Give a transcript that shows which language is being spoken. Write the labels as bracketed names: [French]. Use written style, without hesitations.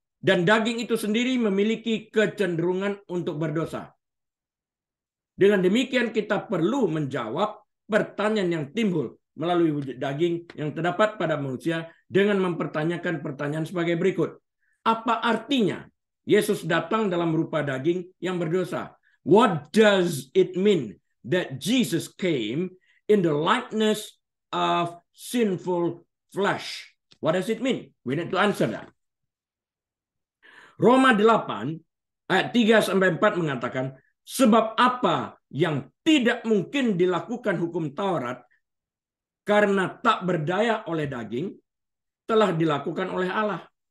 [Indonesian] Dan daging itu sendiri memiliki kecenderungan untuk berdosa. Dengan demikian kita perlu menjawab pertanyaan yang timbul melalui wujud daging yang terdapat pada manusia dengan mempertanyakan pertanyaan sebagai berikut. Apa artinya Yesus datang dalam rupa daging yang berdosa? [English] What does it mean that Jesus came in the likeness of sinful flesh? What does it mean? We need to answer that. [Indonesian] Roma 8 ayat 3-4 mengatakan, sebab apa yang tidak mungkin dilakukan hukum Taurat karena tak berdaya oleh daging, telah dilakukan oleh Allah.